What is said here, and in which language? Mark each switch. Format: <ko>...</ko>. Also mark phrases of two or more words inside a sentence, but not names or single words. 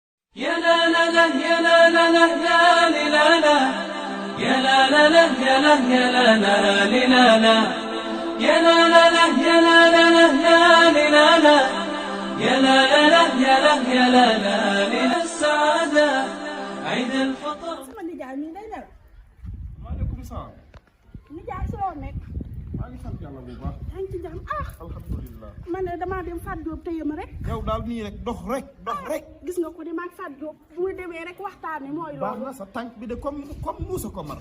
<ar>يا لا لا لا يا لا لا لا لا لا لا يا لا لا لا يا لا يا لا لا لا لا يا لا لا لا يا لا لا لا لا لا يا لا لا لا يا لا يا لا لا السعادة عيد الفطر.</ar> <wo>sama nijaay mi day nelaw.</wo> <ar>عليكم السلام.</ar> <wo>nijaay si loo nekk. maa ngi sant yàlla bu baax. yaa ngi ci jàmm alhamdulilah. man ne damaa dem Fatou Diop téye ma rek. yow daal nii rek dox rek. gis nga ko di maag Fatou Diop bu muy demee rek waxtaane mooy baax loolu. na sa tànk bi de comme muusa ko mar.</wo>